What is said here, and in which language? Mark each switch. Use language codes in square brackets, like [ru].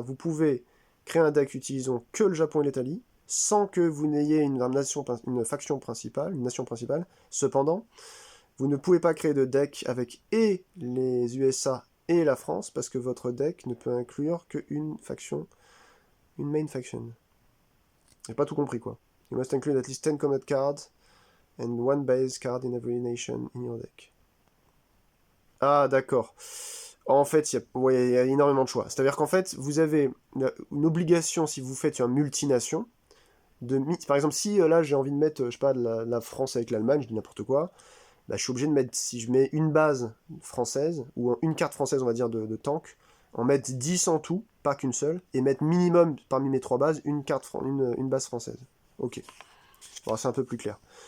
[fr] Vous pouvez créer un deck utilisant que le Japon et l'Italie, sans que vous n'ayez une faction principale, une nation principale. Cependant... Vous ne pouvez pas créer de deck avec et les USA et la France, parce que votre deck ne peut inclure qu'une faction, une main faction. J'ai pas tout compris, quoi. [en] You must include at least 10 combat cards and one base card in every nation in your deck. [fr] Ah, d'accord. En fait, il y a énormément de choix. C'est-à-dire qu'en fait, vous avez une obligation, si vous faites un multination, par exemple, si là j'ai envie de mettre, je sais pas, la France avec l'Allemagne, je dis n'importe quoi, je suis obligé de mettre, si je mets une base française, ou une carte française, on va dire, de tank, en mettre 10 en tout, pas qu'une seule, et mettre minimum, parmi mes 3 bases, une base française. Ok. Bon, c'est un peu plus clair.